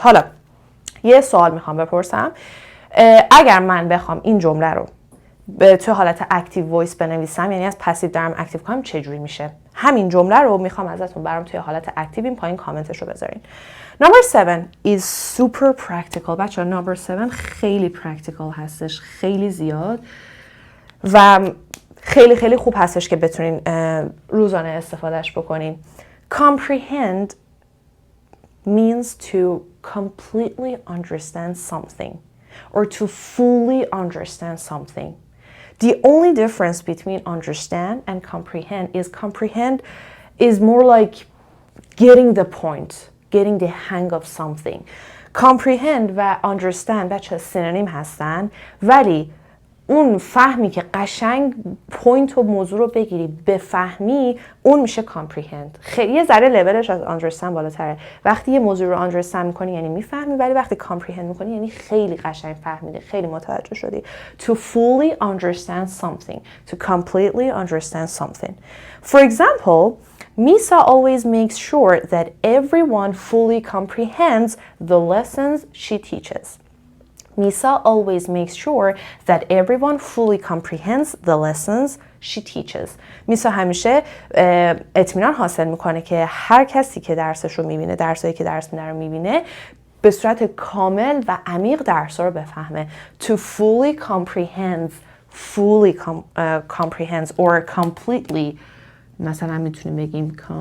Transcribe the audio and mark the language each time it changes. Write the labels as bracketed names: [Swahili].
[Persian] حالا یه سوال میخوام بپرسم. اگر من بخوام این جمله رو توی حالت اکتیو وایس بنویسم، یعنی از پسیو دارم اکتیو کنم، چجوری میشه؟ همین جمله رو میخوام ازتون برام توی حالت اکتیو این پایین کامنتش رو بذارین. [English] Number 7 is super practical. [Persian] بچه ها number 7 خیلی practical هستش، خیلی زیاد و خیلی خیلی خوب هستش که بتونین روزانه استفادهش بکنین. [English] Comprehend means to completely understand something or to fully understand something. The only difference between understand and comprehend is more like getting the point, getting the hang of something. [Persian] Comprehend و understand بچه سینونیم هستن ولی اون فهمی که قشنگ پوینت و موضوع رو بگیری بفهمی اون میشه comprehend. خیلی یه ذره لولش از understand بالاتره. وقتی یه موضوع رو understand میکنی یعنی میفهمی، ولی وقتی comprehend میکنی یعنی خیلی قشنگ فهمیدی، خیلی متوجه شدی. [English] To fully understand something, to completely understand something. For example, Misa always makes sure that everyone fully comprehends the lessons she teaches. Misa always makes sure that everyone fully comprehends the lessons she teaches. [Persian] میسا همیشه اطمینان حاصل میکنه که هر کسی که درسش رو میبینه، درسایی که درس میده رو میبینه، به صورت کامل و عمیق درس رو بفهمه. [English] To fully comprehends or completely، [Persian] مثلا میتونیم بگیم